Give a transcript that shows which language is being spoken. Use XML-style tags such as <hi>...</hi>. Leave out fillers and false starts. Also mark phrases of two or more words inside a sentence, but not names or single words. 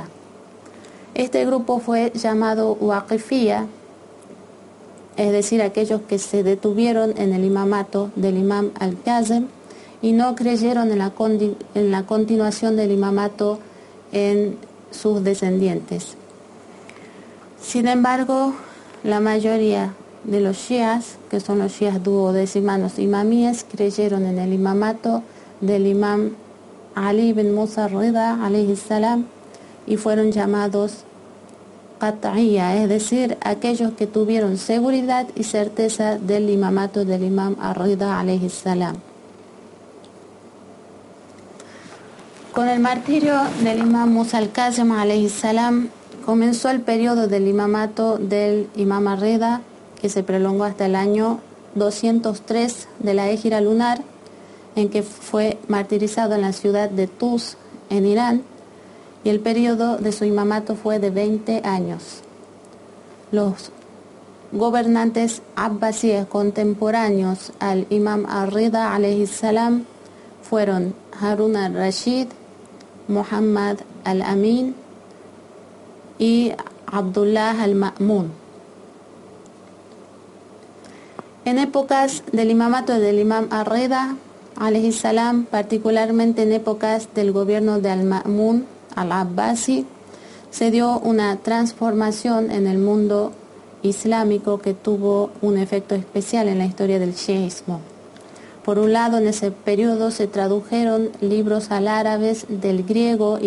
<es>Este grupo fue llamado Waqifiyya, es decir, aquellos que se detuvieron en el imamato del imam al-Kazim y no creyeron en la continuación del imamato en sus descendientes. Sin embargo, la mayoría de los shias, que son los shias duodecimanos imamíes, creyeron en el imamato del imam Ali ibn Musa Rida</es> <ar>عليه السلام</ar> <es>y fueron llamados Qat'iyya, es decir, aquellos que tuvieron seguridad y certeza del imamato del imam Ar-Rida alayhi salam. Con el martirio del imam Musa al-Kazim</es> <ar>عليه السلام</ar> <es>comenzó el periodo del imamato del imam Ar-Rida, que se prolongó hasta el año 203 de la Égira lunar, en que fue martirizado en la ciudad de Tus, en Irán, y el periodo de su imamato fue de 20 años. Los gobernantes abbasíes contemporáneos al imam Ar-Rida</es> <ar>عليه السلام</ar> <es>fueron Harun al-Rashid, Muhammad al-Amin y Abdullah al-Ma'mun. En épocas del imamato del imam Ar-Rida</es> <ar>عليه السلام,</ar> <es>particularmente en épocas del gobierno de al-Ma'mun al-Abbasi, se dio una transformación en el mundo islámico que tuvo un efecto especial en la historia del chiismo. Por un lado, en ese periodo se tradujeron libros al árabe del griego y</es>